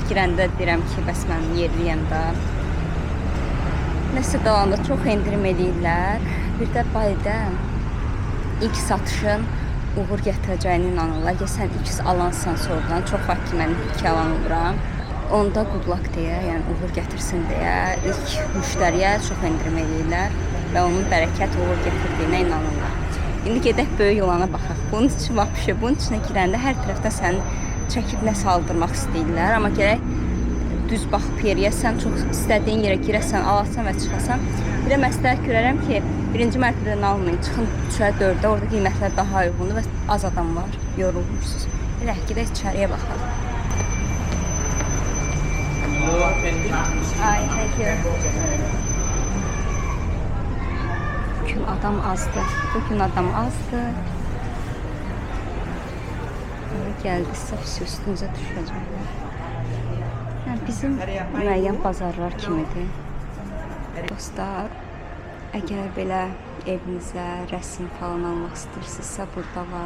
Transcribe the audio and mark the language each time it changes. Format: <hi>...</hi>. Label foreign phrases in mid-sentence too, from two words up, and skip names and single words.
<az>Girəndə deyirəm ki, bəs mən yerliyəm da. Nəsə qalanda çox indirim eləyirlər. Bir də bayda ilk satışın uğur gətirəcəyini inanırlar. Ya sən X alansan sonradan, çox vaxt ki, mən 2 alan oluram. Onda</az> <en>good luck</en> <az>deyə, yəni uğur gətirsin deyə ilk müştəriyə çox indirim eləyirlər və onun bərəkət uğur gətirdiyinə inanırlar. İndi gedək böyük yılana baxaq. Bunun üçün vapşe, bunun içinə girəndə hər tərəfdən səni çəkib nə saldırmaq istəyirlər. Amma gərək düz baxıb yeriyə, sən çox istədiyin yerə girəsən, alasan və çıxasan. Bir də məsləhət görərəm ki, birinci mərtəbədən almayın, çıxın 3-ə, 4-ə, orada qiymətlər daha uyğundur və az adam var, yorulmuşsunuz. Elə gedək içəriyə baxaq. Ay,</az> <en>thank you.</en> <az>Bugün adam azdı. Bugün adam azdı. Oraya gəldisə, üstünüzə düşəcək. Yəni, bizim müəyyən bazarlar kimidir. Dostlar, əgər belə evinizə rəsm falan almaq istəyirsinizsə, burada var.</az>